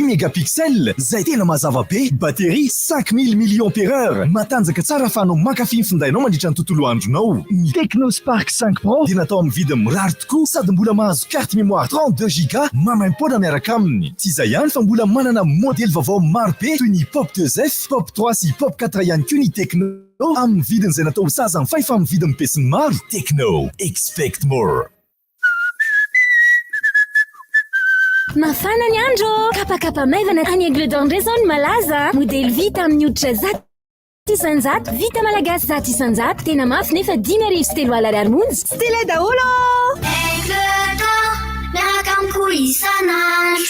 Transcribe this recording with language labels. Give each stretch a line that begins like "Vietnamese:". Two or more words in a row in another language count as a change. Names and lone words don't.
Malagasy: mégapixels zay tena mazava be batterie 5000 mAh matanjaka tsara fa anao mankafy findainao mandritra ny tontolo andronao ny Technospark 5 Pro dia natao amin'ny vidiny mirary tokoa sady mbola mahazo
French: carte mémoire
Malagasy: 32 giga mamaim-pona miaraka aminy tsy izay ihany fa mbola manana modèle vaovao maro be toy ny Pop 2F Pop 3 sy Pop 4 ihany koa ny Techno amin'ny vidiny izay natao saza ny faifa amin'ny vidiny pesiny maro Techno
English: expect more.
Malagasy: Mafana ny andro kapakapa maivana any Aigle d'André zao ny malaza modèle vita amin'ny hoditra zato isanjato vita malagasy zato isanjato tena mafy nefa 10 sy 3 alary monja sy tela daholo miaraka amiko isanandro